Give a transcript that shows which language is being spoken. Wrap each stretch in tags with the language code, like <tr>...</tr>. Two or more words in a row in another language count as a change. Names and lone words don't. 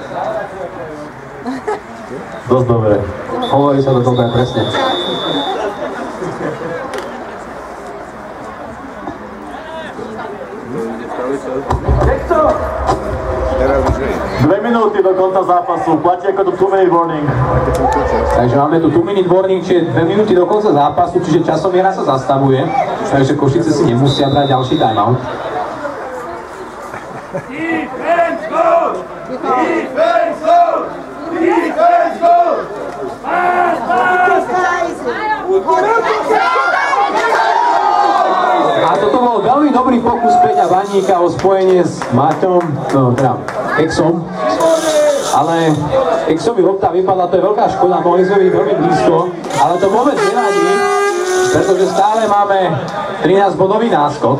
<sk>Dosť dobre. Hovorí sa to dobre, presne. Dve minúty do konca zápasu, platí ako tu</sk> <en>2-minute warning.</en> <sk>Takže máme tu</sk> <en>2-minute warning,</en> <sk>čiže 2 minúty do konca zápasu, čiže časomiera sa zastavuje. Takže Košice si nemusia brať ďalší timeout.</sk> <en>Defense go! Defense go! Defense go! Pass, pass!</en> <sk>A toto bol veľmi dobrý pokus Peťa Baníka o spojenie s Maťom, no teda Exom. Ale Exovi lopta vypadla, to je veľká škoda, mohli sme byť veľmi blízko, ale to vôbec nevadí, pretože stále máme 13-bodový náskok.</sk>